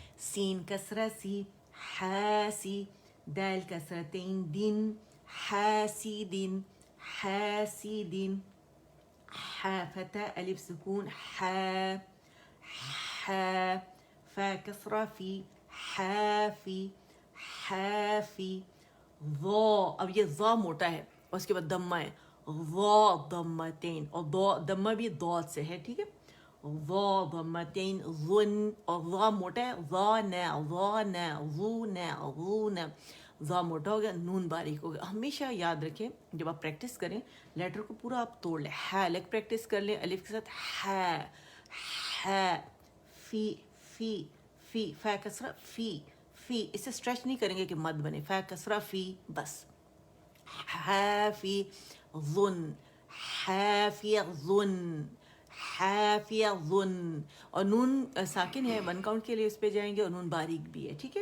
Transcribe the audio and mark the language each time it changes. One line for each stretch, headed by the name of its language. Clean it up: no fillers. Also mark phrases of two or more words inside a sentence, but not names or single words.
Urdu: سین کسرہ سی، حاسی، دال کسرتین دن، حاسدین، حاسدین، ح فتح الف سکون ح، ح فا کسرہ فی، حافی، حافی، ضا، اب یہ ضا موٹا ہے اور اس کے بعد دمہ ہے، ضا ضمتین، اور دمہ بھی ضاد سے ہے، ٹھیک ہے، ضا ضمتین ظن، اور ضا موٹا ہے، ظان ظان ظون ظون، ضا موٹا ہو گیا، نون باریک ہو گیا۔ ہمیشہ یاد رکھیں جب آپ پریکٹس کریں لیٹر کو پورا آپ توڑ لیں، ہا لگ پریکٹس کر لیں الف کے ساتھ، ہا، ہا، فی، فی، فی، فا کسرہ فی، فی، اسے اسٹریچ نہیں کریں گے کہ مد بنے، فا کسرہ فی بس، حافی ظن، حافی ظن، حافی ظن، اور نون ساکن ہے، 1 کاؤنٹ کے لیے اس پہ جائیں گے، اور نون باریک بھی ہے، ٹھیک ہے۔